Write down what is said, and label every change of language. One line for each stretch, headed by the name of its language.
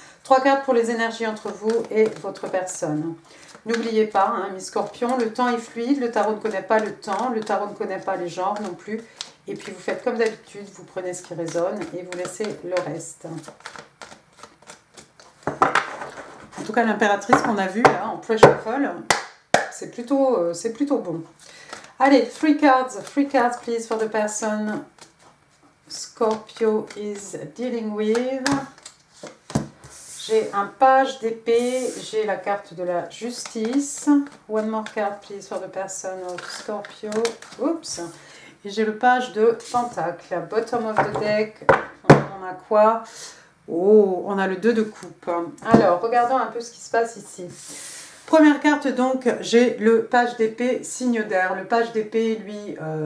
French: 3 cartes pour les énergies entre vous et votre personne. N'oubliez pas, mes scorpions, le temps est fluide, le tarot ne connaît pas le temps, le tarot ne connaît pas les genres non plus. Et puis vous faites comme d'habitude, vous prenez ce qui résonne et vous laissez le reste. En tout cas, l'impératrice qu'on a vue là, en pre-shuffle, c'est plutôt bon.
English: Allez, 3 cards please for the person Scorpio is dealing with.
French: J'ai un page d'épée, j'ai la carte de la justice.
English: One more card please for the person of Scorpio. Oups.
French: Et j'ai le page de pentacle.
English: Bottom of the deck,
French: on a quoi? Oh, on a le 2 de coupe. Alors, regardons un peu ce qui se passe ici. Première carte donc, j'ai le page d'épée, signe d'air. Le page d'épée, lui...